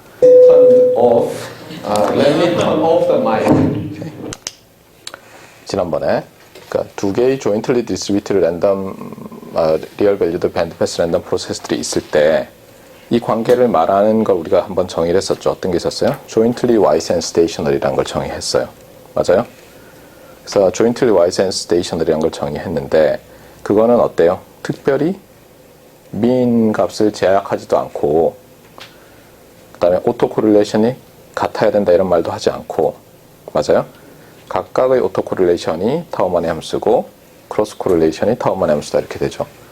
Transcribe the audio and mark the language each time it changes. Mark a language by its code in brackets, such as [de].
[en] Turn off. Let me turn off the mic. [ko] 지난번에 그러니까 두 개의 jointly distributed 랜덤 리얼 밸류드 밴드 패스 랜덤 프로세스들이 있을 때 이 관계를 말하는 걸 우리가 한번 정의를 했었죠. 어떤 게 있었어요? jointly wise and stationary라는 걸 정의했어요. 맞아요? 그래서 jointly wise and stationary라는 걸 정의했는데 그거는 어때요? 특별히 mean 값을 제약하지도 않고 그 다음에 오토 코릴레이션이 같아야 된다 이런 말도 하지 않고 맞아요? 각각의 오토 코릴레이션이 타우만의 함수고 크로스 코릴레이션이 타우만의 함수다 이렇게 되죠.